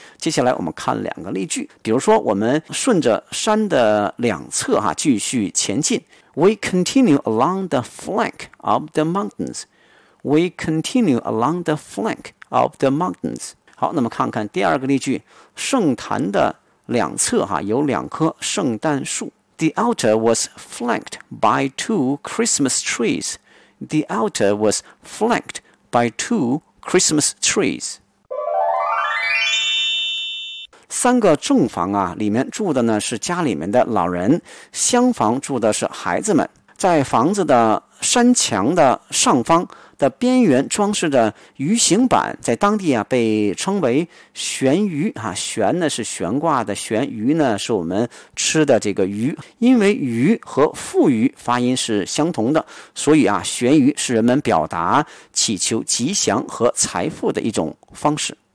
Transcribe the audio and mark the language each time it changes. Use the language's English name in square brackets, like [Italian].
[Chinese] 接下来我们看两个例句，比如说我们顺着山的两侧哈继续前进 ， [English] we continue along the flank of the mountains。 we continue along the flank of the mountains。 [Chinese] 好，那么看看第二个例句，圣坛的。两侧哈有两棵圣诞树。 [English] The altar was flanked by two Christmas trees. The altar was flanked by two Christmas trees. [Chinese] 三个正房啊，里面住的呢是家里面的老人，厢房住的是孩子们。在房子的山墙的上方的边缘装饰着鱼形板，在当地啊被称为悬鱼啊，悬呢是悬挂的悬，鱼呢是我们吃的这个鱼，因为鱼和富鱼发音是相同的，所以啊悬鱼是人们表达祈求吉祥和财富的一种方式。